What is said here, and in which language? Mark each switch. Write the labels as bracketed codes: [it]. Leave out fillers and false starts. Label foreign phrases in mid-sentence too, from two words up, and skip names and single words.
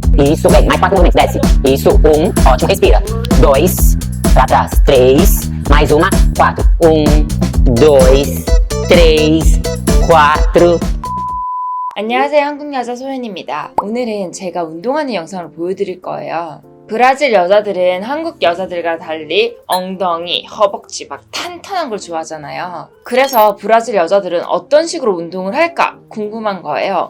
[pt] Isso, vem. Mais 4 movimentos, desce. Isso, 1. Ótimo, respira. 2. Pra trás. 3. Mais uma. 4. 1, 2, 3, 4. [ko] 안녕하세요, 한국여자 소연입니다. 오늘은 제가 운동하는 영상을 보여드릴 거예요. 브라질 여자들은 한국 여자들과 달리 엉덩이, 허벅지 막 탄탄한 걸 좋아하잖아요. 그래서 브라질 여자들은 어떤 식으로 운동을 할까 궁금한 거예요.